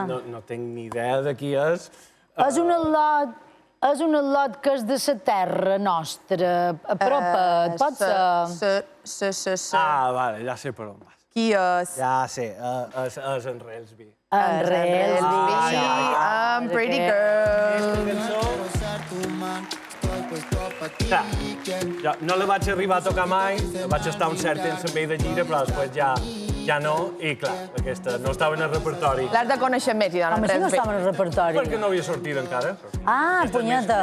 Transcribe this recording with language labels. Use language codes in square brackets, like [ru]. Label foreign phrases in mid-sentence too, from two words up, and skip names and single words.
[ca] No tinc ni idea de qui és. és un al·lot que és de la terra nostra, a propet, pot ser? Ah, vale, ja sé per on vas. Qui és? Ja sé, és en Relsby. En Relsby. [en] I'm pretty girl. [ca] No la vaig arribar a tocar mai, vaig estar un cert temps amb ell de gira, però després ja no, i clar, aquesta no estava en el repertori. L'has de conèixer més, i Home, si no estava en el repertori. Perquè no havia sortit encara. Ah, punyeta.